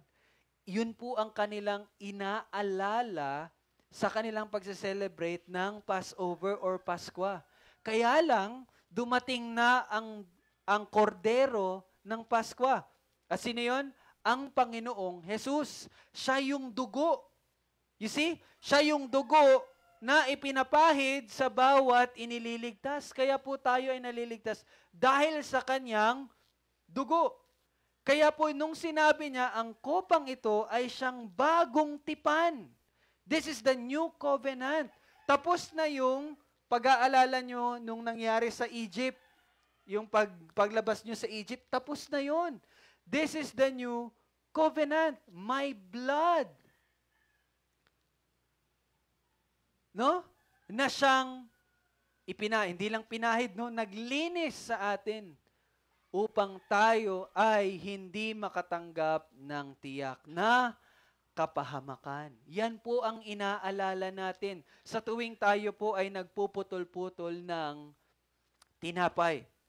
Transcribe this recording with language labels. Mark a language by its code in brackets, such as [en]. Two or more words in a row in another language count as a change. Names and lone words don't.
[tl] Yun po ang kanilang inaalala sa kanilang pagse-celebrate ng [en] Passover or Paskwa. [tl] Kaya lang, dumating na ang kordero ng Paskwa. At sino yun? Ang Panginoong Jesus. Siya yung dugo. [en] You see? [tl] Siya yung dugo na ipinapahid sa bawat inililigtas. Kaya po tayo ay naliligtas dahil sa kanyang dugo. Kaya po nung sinabi niya, ang kopang ito ay siyang bagong tipan. [en] This is the new covenant. [tl] Tapos na yung pag-aalala nyo nung nangyari sa Egypt. Yung paglabas nyo sa Egypt, tapos na yon. [en] This is the new covenant. My blood. No? [tl] Na siyang hindi lang pinahid, no? Naglinis sa atin upang tayo ay hindi makatanggap ng tiyak na kapahamakan. Yan po ang inaalala natin sa tuwing tayo po ay nagpuputol-putol ng tinapay.